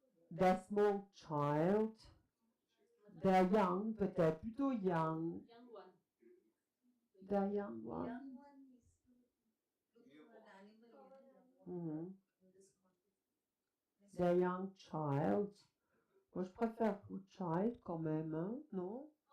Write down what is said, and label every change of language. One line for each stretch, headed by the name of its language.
English: The small child. The young,
French: peut-être, plutôt
English: young. Young one. The young one. Young one is looking for an animal in this context. The young child.
French: Moi, je préfère child quand même, hein, non?